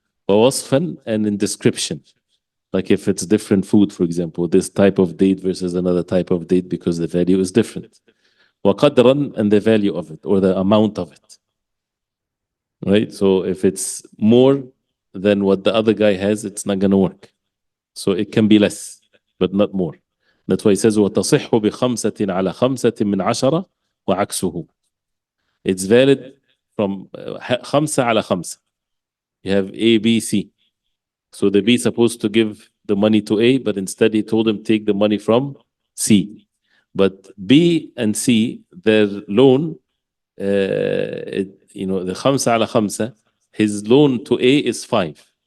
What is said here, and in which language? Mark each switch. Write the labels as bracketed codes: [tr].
[en] وَوَصْفًا, and in description. Like if it's different food, for example, this type of date versus another type of date, because the value is different. وَقَدْرًا, and the value of it, or the amount of it. Right? So if it's more than what the other guy has, it's not going to work. So it can be less, but not more. That's why he says, [ar] وَتَصِحُّ بِخَمْسَةٍ عَلَى خَمْسَةٍ مِنْ عَشَرَةٍ وَعَكْسُهُ. [en] It's valid from [ar] خمسة على خمسة. [en] You have A, B, C. So the B is supposed to give the money to A, but instead he told him take the money from C. But B and C, their loan, the [ar] خمسة على خمسة, [en] his loan to A is 5.